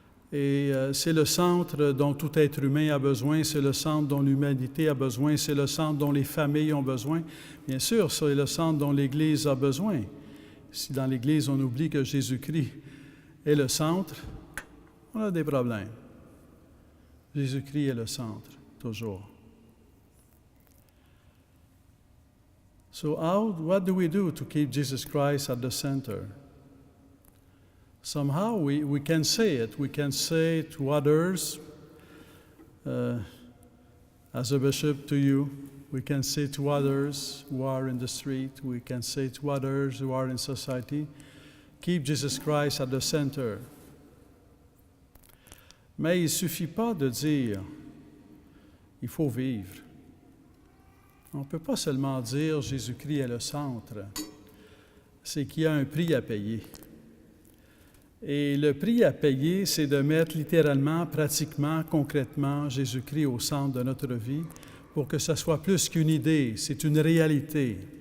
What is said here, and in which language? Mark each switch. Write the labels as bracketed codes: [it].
[fr] Et c'est le centre dont tout être humain a besoin, c'est le centre dont l'humanité a besoin, c'est le centre dont les familles ont besoin. Bien sûr, c'est le centre dont l'Église a besoin. Si dans l'Église, on oublie que Jésus-Christ est le centre, on a des problèmes. Jésus-Christ est le centre, toujours. [en] So what do we do to keep Jesus Christ at the center? Somehow we can say it. We can say to others, as a bishop to you, we can say to others who are in the street, we can say to others who are in society, keep Jesus Christ at the center. [fr] Mais il ne suffit pas de dire, il faut vivre. On ne peut pas seulement dire Jésus-Christ est le centre. C'est qu'il y a un prix à payer. Et le prix à payer, c'est de mettre littéralement, pratiquement, concrètement Jésus-Christ au centre de notre vie pour que ça soit plus qu'une idée, c'est une réalité.